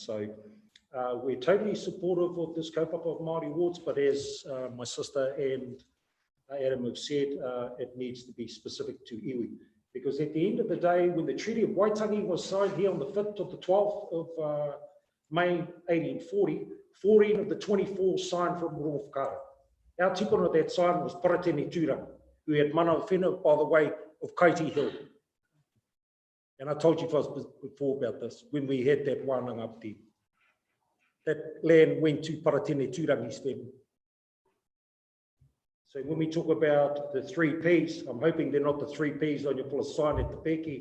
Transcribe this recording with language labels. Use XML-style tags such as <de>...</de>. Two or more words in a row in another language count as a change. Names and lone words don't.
<en>So we're totally supportive of this kaupapa of Māori Wards, but as my sister and Adam have said, it needs to be specific to iwi. Because at the end of the day, when the Treaty of Waitangi was signed here on the 5th to the 12th of May 1840, 14 of the 24 signed from Rongo Whakaara. Our tikona that signed was Paratene Tura, who had</en> <mi>mana whenua</mi> <en>by the way of Kaiti Hill. And I told you first before about this, when we had that wānanga up there. That land went to Paratene Turangi's family. So when we talk about the 3 Ps, I'm hoping they're not the 3 Ps on your full sign at the Peki.</en>